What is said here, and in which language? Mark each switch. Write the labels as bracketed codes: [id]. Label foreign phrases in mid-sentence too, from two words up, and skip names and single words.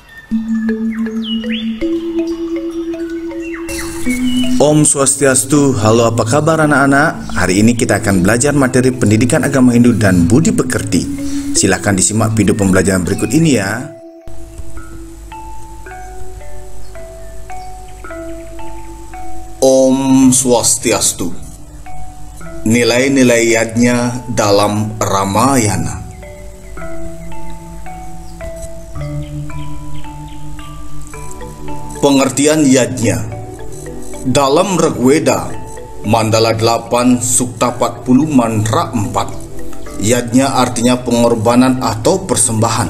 [ban] Om Swastiastu, [id] halo apa kabar anak-anak? Hari ini kita akan belajar materi pendidikan agama Hindu dan budi pekerti. Silahkan disimak video pembelajaran berikut ini ya. [ban] Om Swastiastu. [id] Nilai-nilai yadnya dalam Ramayana. Pengertian yadnya. Dalam Rigveda, Mandala 8, Sukta 40, Mantra 4, yadnya artinya pengorbanan atau persembahan.